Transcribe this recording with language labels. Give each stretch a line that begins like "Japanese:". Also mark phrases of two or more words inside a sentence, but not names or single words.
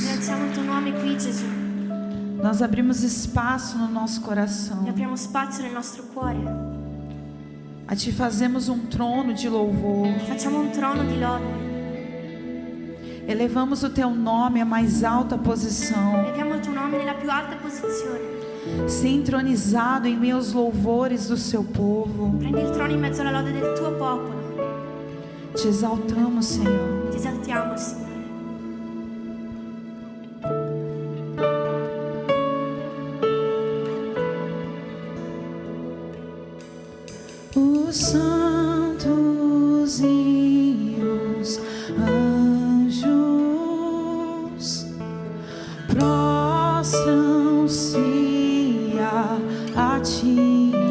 Italian: Innalziamo il Tuo nome qui, Gesù.
Portuguese: Nós abrimos espaço no nosso coração.
Italian: E apriamo spazio nel nostro cuore.
Portuguese: A Ti fazemos um trono de louvor.
Italian: Facciamo un trono di lode.
Portuguese: Elevamos o Teu nome à mais alta posição.
Italian: Eleviamo il Tuo nome nella più alta posizione.
Portuguese: Ser entronizado em meus louvores do Seu povo.
Italian: Prendi il trono in mezzo alla lode del Tuo popolo.
Portuguese: Te exaltamos, Senhor.
Italian: Ti esaltiamo, Signore.
Portuguese: Os santos e os anjos prostram-se a Ti.